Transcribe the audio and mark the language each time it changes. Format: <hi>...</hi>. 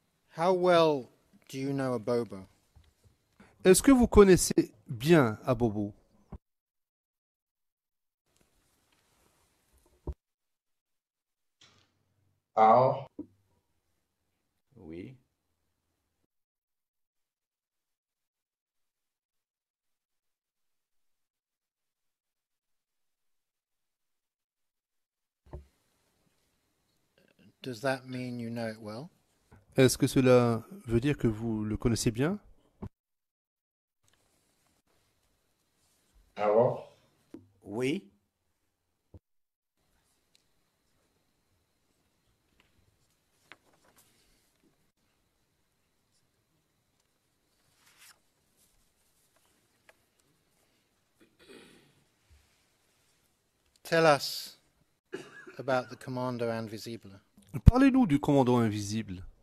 <en>how well do you know Abobo?</en> <fr>Est-ce que vous connaissez bien Abobo? Ah, Oui.</fr> <en>Does that mean you know it well?</en> <fr>Est-ce que cela veut dire que vous le connaissez bien? ah bon? Oui.</fr> <en>Tell us about the Commander Invisible.</en> <fr>Parlez-nous du commandant invisible.</fr>